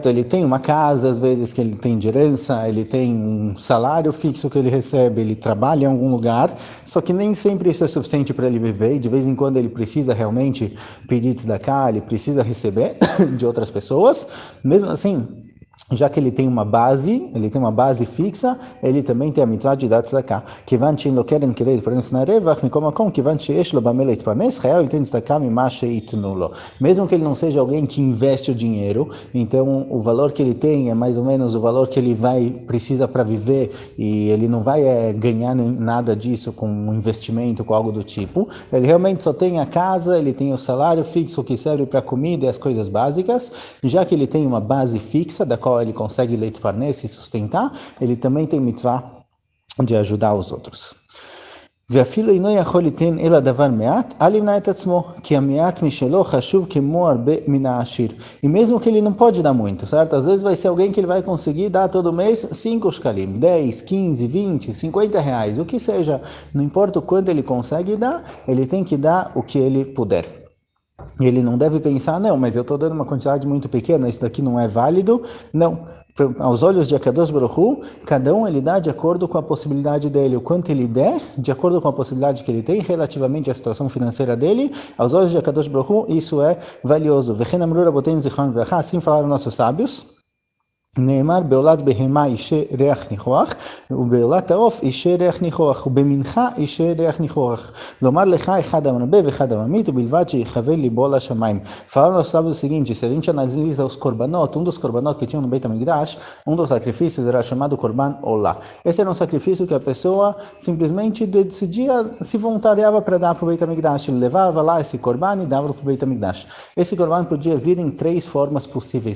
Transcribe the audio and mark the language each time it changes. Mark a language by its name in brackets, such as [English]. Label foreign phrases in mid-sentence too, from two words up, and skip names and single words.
[Portuguese] Ele tem uma casa, às vezes que ele tem de herança, ele tem um salário fixo que ele recebe, ele trabalha em algum lugar, só que nem sempre isso é suficiente para ele viver, e de vez em quando ele precisa realmente pedir tzedakah, ele precisa receber de outras pessoas, mesmo assim, já que ele tem uma base fixa, ele também tem a mitzvah de dar tzedakah. [Hebrew] כיוון שאין לו קרן כדי להתפרנס מהרווח, מכל מקום, כיוון שיש לו במה להתפרנס, חייב ליתן צדקה ממה שייתנו לו. [Portuguese] Mesmo que ele não seja alguém que investe o dinheiro, então o valor que ele tem é mais ou menos o valor que ele precisa para viver, e ele não vai ganhar nada disso com um investimento, com algo do tipo. Ele realmente só tem a casa, ele tem o salário fixo que serve para comida e as coisas básicas, já que ele tem uma base fixa, da qual ele consegue להתפרנס e sustentar, ele também tem mitzvah de ajudar os outros. [Hebrew] ואפילו אינו יכול ליתן אלא דבר מעט, אל ימנע את עצמו, כי המעט משלו חשוב כמו הרבה מן העשיר. [Portuguese] E mesmo que ele não pode dar muito, certo? Às vezes vai ser alguém que ele vai conseguir dar todo mês 5 shkalim, 10, 15, 20, 50 reais, o que seja. Não importa o quanto ele consegue dar, ele tem que dar o que ele puder. E ele não deve pensar, não, mas eu estou dando uma quantidade muito pequena, isso daqui não é válido. Não, aos olhos de [Hebrew] הקדוש ברוך הוא, [Portuguese] cada um ele dá de acordo com a possibilidade dele. O quanto ele der, de acordo com a possibilidade que ele tem, relativamente à situação financeira dele, aos olhos de [Hebrew] הקדוש ברוך הוא, [Portuguese] isso é valioso. Assim falaram nossos sábios. [Hebrew] נאמר בעולת בהמה אישה ריח ניחוח, ובעולת העוף אישה ריח ניחוח, ובמנחה אישה ריח ניחוח. לומר לך אחד המרבה ואחד הממית, ובלבד שיכוון ליבו לשמיים. [Portuguese] Falaram aos sábios o seguinte: se a gente analisa os korbanot, dos korbanot que tinham no Beit HaMikdash, dos sacrifícios era chamado [Hebrew] קרבן עולה. [Portuguese] Esse era um sacrifício que a pessoa simplesmente decidia, se voluntariava para dar para o Beit HaMikdash. Ele levava lá esse korban e dava para o Beit HaMikdash. Esse korban podia vir em 3 formas possíveis.